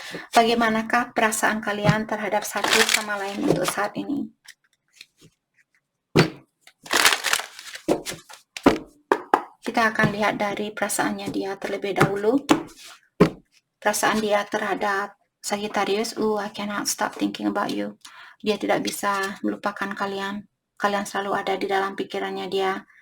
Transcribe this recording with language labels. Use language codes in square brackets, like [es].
[id] Bagaimanakah perasaan kalian terhadap satu sama lain untuk saat ini? Kita akan lihat dari perasaannya dia terlebih dahulu. Perasaan dia terhadap Sagittarius, [en] I cannot stop thinking about you. [id] Dia tidak bisa melupakan kalian. Kalian selalu ada di dalam pikirannya dia.